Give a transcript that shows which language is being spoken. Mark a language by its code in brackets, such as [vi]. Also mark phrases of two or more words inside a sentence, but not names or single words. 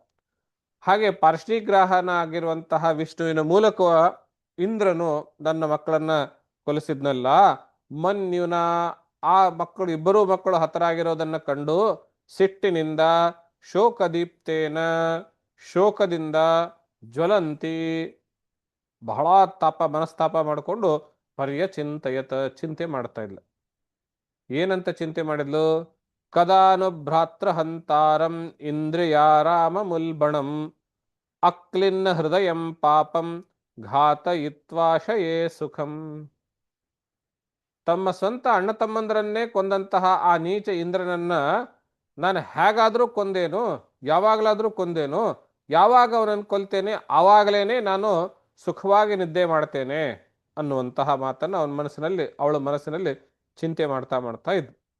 [kn] ಹಾಗೆ ಪಾರ್ಷ್ಣಿಗ್ರಾಹನ ಆಗಿರುವಂತಹ ವಿಷ್ಣುವಿನ ಮೂಲಕ ಇಂದ್ರನು ನನ್ನ ಮಕ್ಕಳನ್ನ ಕೊಲಿಸಿದ್ನಲ್ಲ, ಮನ್ಯುನ ಆ ಮಕ್ಕಳು 2 ಮಕ್ಕಳು ಹತರಾಗಿರೋದನ್ನ ಕಂಡು ಸಿಟ್ಟಿನಿಂದ, ಶೋಕದೀಪ್ತೇನ ಶೋಕದಿಂದ, ಜ್ವಲಂತಿ ಬಹಳ ಮನಸ್ತಾಪ ಮಾಡಿಕೊಂಡು, ಪರ್ಯಚಿಂತಯತ ಚಿಂತೆ ಮಾಡ್ತಾ ಇದ್ಲು. ಏನಂತ ಚಿಂತೆ ಮಾಡಿದ್ಲು? [sa] ಕದಾನು ಭ್ರಾತೃ ಹಂತಾರಂ ಇಂದ್ರಿಯಾರಾಮ ಮುಲ್ಬಣಂ ಅಕ್ಲಿನ್ನ ಹೃದಯಂ ಪಾಪಂ ಘಾತಯಿತ್ವಾಶಯೇ ಸುಖಂ. [kn] ತಮ್ಮ ಸ್ವಂತ ಅಣ್ಣ ತಮ್ಮಂದರನ್ನೇ ಕೊಂದಂತಹ ಆ ನೀಚ ಇಂದ್ರನನ್ನ ನಾನು ಹೇಗಾದ್ರೂ ಕೊಂದೇನು, ಯಾವಾಗಲಾದ್ರೂ ಕೊಂದೇನು, ಯಾವಾಗ ಅವನನ್ನು ಕೊಲ್ತೇನೆ ಆವಾಗಲೇನೆ ನಾನು ಸುಖವಾಗಿ ನಿದ್ದೆ ಮಾಡ್ತೇನೆ ಅನ್ನುವಂತಹ ಮಾತನ್ನು ಅವಳ ಮನಸ್ಸಿನಲ್ಲಿ ಚಿಂತೆ ಮಾಡ್ತಾ ಇದ್ಲು.